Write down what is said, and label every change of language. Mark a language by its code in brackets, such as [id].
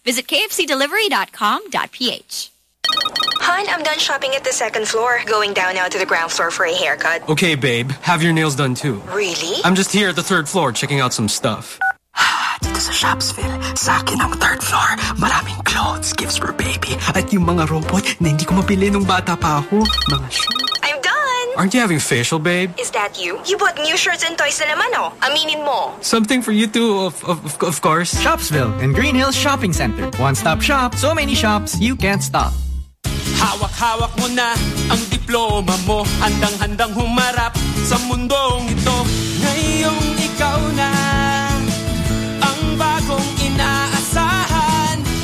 [en] Visit kfcdelivery.com.ph. Hun, I'm done shopping at the second floor. Going down now to the ground floor for a haircut. Okay, babe, have your nails done too. Really? I'm just here at the third floor checking out some stuff. [tl] Dito sa Shopsville, sa akin ang third floor. Maraming [en] clothes, gifts for baby. [tl] At yung mga robot na hindi ko mapili nung bata pa ako. Mga [en] I'm done! Aren't you having facial, babe? Is that you? You bought new shirts and toys [tl] na naman, oh. Aminin mo. [en] Something for you too, of course. Shopsville and Green Hills Shopping Center. One-stop shop, so many shops, you can't stop. [tl] Hawak-hawak mo na ang diploma mo. Handang-handang humarap sa mundong ito. Ngayong ikaw na ang bagong inaasahan.